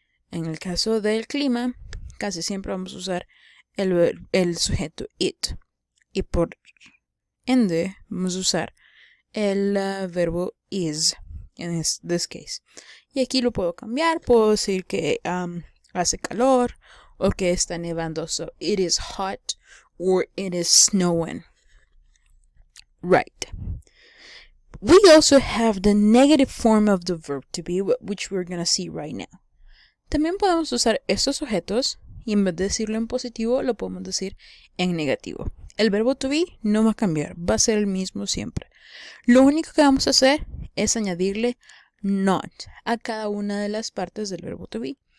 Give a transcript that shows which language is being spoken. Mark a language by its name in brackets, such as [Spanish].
[Spanish] En el caso del clima, casi siempre vamos a usar el sujeto it. Y por ende, vamos a usar el verbo is en [English] this case. [Spanish] Y aquí lo puedo cambiar. Puedo decir que hace calor o que está nevando. [English] So, it is hot or it is snowing. Right. We also have the negative form of the verb to be, which we're going to see right now. [Spanish] También podemos usar estos sujetos y en vez de decirlo en positivo, lo podemos decir en negativo. El verbo to be no va a cambiar, va a ser el mismo siempre. Lo único que vamos a hacer es añadirle not a cada una de las partes del verbo to be.